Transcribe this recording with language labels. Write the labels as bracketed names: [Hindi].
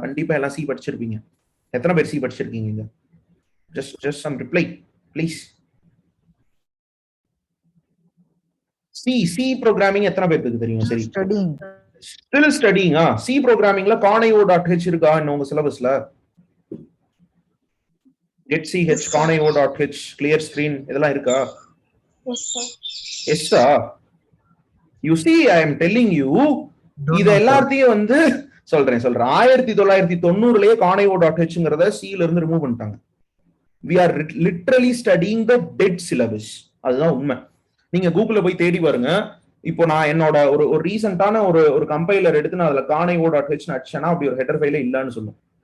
[Tamil] கண்டிப்பா எல்லாம் சி படிச்சிருப்பீங்க. எத்தனை பேர் சி படிச்சிருக்கீங்க? [English] Just some reply please. [Tamil] C programming எத்தனை பேருக்கு தெரியும்? சரி, [English] Still studying. [Tamil] சி ப்ரோக்ராமிங்ல conio.h இருக்கா இன்னும் உங்க சிலபஸ்ல? getch, conio.h, clear screen இதெல்லாம் இருக்கா? [English] Yes sir. You see, I am telling you, [Tamil] இது எல்லாத்தையும் வந்து சொல்றேன் 1990லயே conio.hங்கிறத சில இருந்து ரிமூவ் பண்ணிட்டாங்க. [English] we are literally studying the dead syllabus. [Tamil] அதுதான் உண்மை. நீங்க கூகுள்ல போய் தேடி பாருங்க. இப்போ நான் என்னோட ஒரு ரீசெண்டான ஒரு கம்பைலர் எடுத்து நான் அதுல conio.h அடிச்சேன்னா அப்படி ஒரு ஹெடர் ஃபைலே இல்லன்னு சொல்லும்.